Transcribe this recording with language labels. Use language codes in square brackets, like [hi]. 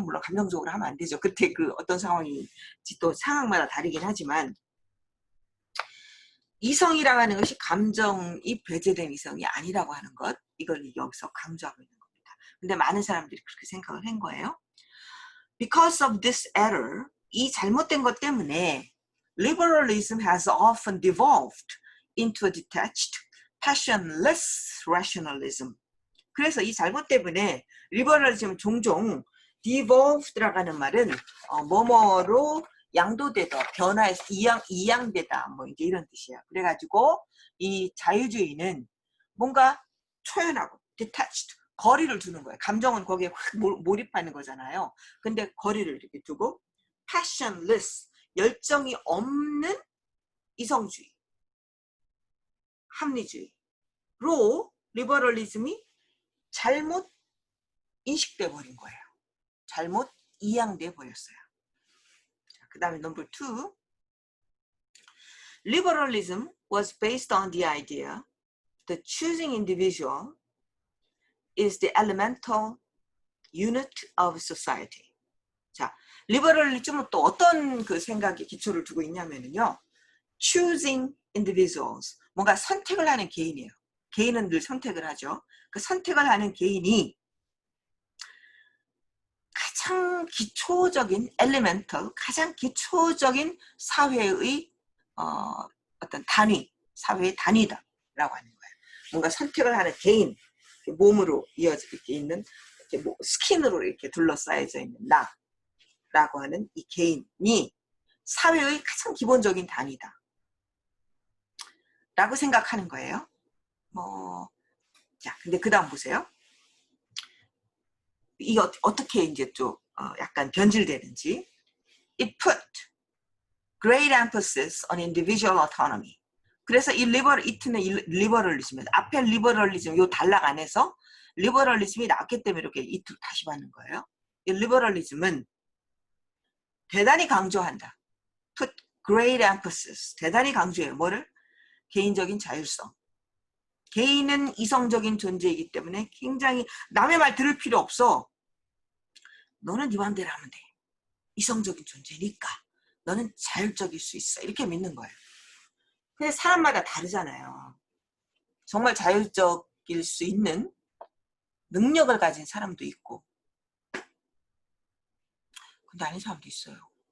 [ko] 물론 감정적으로 하면 안 되죠. 그때 어떤 상황인지 또 상황마다 다르긴 하지만, 이성이라고 하는 것이 감정이 배제된 이성이 아니라고 하는 것, 이걸 여기서 강조하고 있는 겁니다. 근데 많은 사람들이 그렇게 생각을 한 거예요. [en] Because of this error, [ko] 이 잘못된 것 때문에 [en] liberalism has often devolved into a detached, passionless rationalism. [ko] 그래서 이 잘못 때문에 리버럴리즘은 종종 devolved라고 하는 말은 뭐뭐로 양도되다, 변화해서 이양되다, 뭐 이제 이런 뜻이에요. 그래가지고 이 자유주의는 뭔가 초연하고 detached, 거리를 두는 거예요. 감정은 거기에 확 몰입하는 거잖아요. 근데 거리를 이렇게 두고 passionless, 열정이 없는 이성주의, 합리주의로 리버럴리즘이 잘못 인식돼 버린 거예요. 잘못 이양돼 버렸어요. 그 다음에 넘버 2. [en] Liberalism was based on the idea that choosing individual is the elemental unit of society. [ko] 자, 리버럴리즘은 또 어떤 생각에 기초를 두고 있냐면요. [en] choosing individuals, [ko] 뭔가 선택을 하는 개인이에요. 개인은 늘 선택을 하죠. 그 선택을 하는 개인이 가장 기초적인 elemental, 가장 기초적인 사회의 어떤 단위, 사회의 단위다라고 하는 거예요. 뭔가 선택을 하는 개인, 몸으로 이어져 이렇게 있는, 이렇게 뭐 스킨으로 이렇게 둘러싸여져 있는 나라고 하는 이 개인이 사회의 가장 기본적인 단위다 라고 생각하는 거예요. 자, 근데 그 다음 보세요. 이게 어떻게 이제 좀 약간 변질되는지. [en] It put great emphasis on individual autonomy. [ko] 그래서 이트는 리버럴리즘, 앞에 리버럴리즘 요 단락 안에서 리버럴리즘이 나왔기 때문에 이렇게 이트로 다시 받는 거예요. 이 리버럴리즘은 대단히 강조한다. [en] Put great emphasis, [ko] 대단히 강조해요. 뭐를? 개인적인 자율성. 개인은 이성적인 존재이기 때문에 굉장히 남의 말 들을 필요 없어. 너는 네 마음대로 하면 돼. 이성적인 존재니까. 너는 자율적일 수 있어. 이렇게 믿는 거예요. 근데 사람마다 다르잖아요. 정말 자율적일 수 있는 능력을 가진 사람도 있고, 근데 아닌 사람도 있어요.